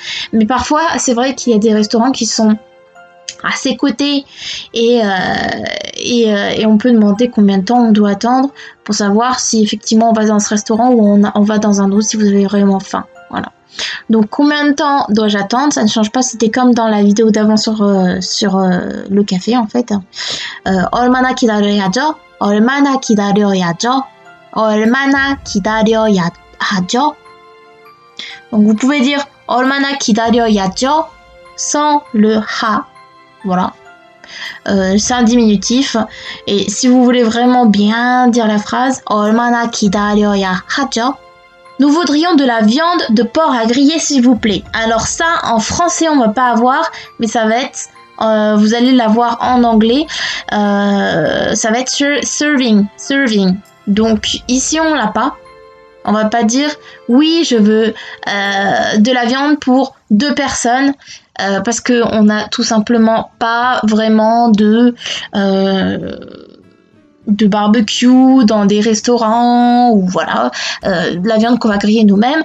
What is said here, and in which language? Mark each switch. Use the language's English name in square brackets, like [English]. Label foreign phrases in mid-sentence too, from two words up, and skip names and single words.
[French] Mais parfois, c'est vrai qu'il y a des restaurants qui sont à ses côtés et on peut demander combien de temps on doit attendre pour savoir si effectivement on va dans ce restaurant ou on va dans un autre si vous avez vraiment faim. Voilà. Donc combien de temps dois-je attendre? Ça ne change pas, c'était comme dans la vidéo d'avant sur le café en fait. [Korean] 얼마나 기다려야죠? 얼마나 기다려야죠? 얼마나 기다려야죠? [French] Donc vous pouvez dire [Korean] 얼마나 기다려야죠 [French] sans le ha. Voilà. C'est un diminutif. Et si vous voulez vraiment bien dire la phrase [Korean] 얼마나 기다려야 하죠? [French] Nous voudrions de la viande de porc à griller, s'il vous plaît. Alors ça, en français, on va pas avoir, mais ça va être, vous allez l'avoir en anglais. Ça va être serving. Donc ici, on l'a pas. On va pas dire, oui, je veux de la viande pour 2 personnes, parce que on n'a tout simplement pas vraiment de barbecue dans des restaurants ou voilà, de la viande qu'on va griller nous-mêmes.